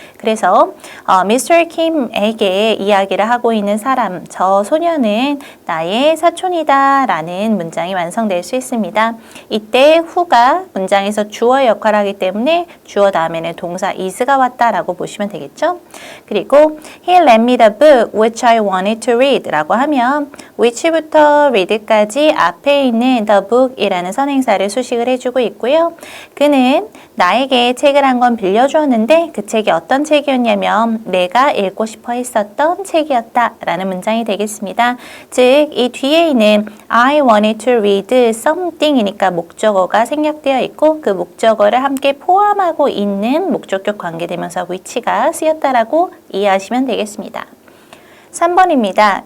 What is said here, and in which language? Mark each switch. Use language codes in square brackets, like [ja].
[ko] 그래서 Mr. Kim에게 이야기를 하고 있는 사람, 저 소녀는 나의 사촌이다 라는 문장이 완성될 수 있습니다. 이때 who가 문장에서 주어 역할을 하기 때문에 주어 다음에는 동사 is가 왔다라고 보시면 되겠죠. 그리고 [en] He lent me the book which I wanted to read [ko] 라고 하면 which부터 read까지 앞에 있는 the book이라는 선행사를 수식을 해주고 있고요. 그는 나에게 책을 한 권 빌려주었는데 그 책이 어떤 책이었냐면 내가 읽고 싶어 했었던 책이었다 라는 문장이 되겠습니다. 즉 이 뒤에 있는 [en] I wanted to read something [ko] 이니까 목적어가 생략되어 있고 그 목적어를 함께 포함하고 있는 목적격 관계대명사 which가 쓰였다라고 이해하시면 되겠습니다. 3번입니다.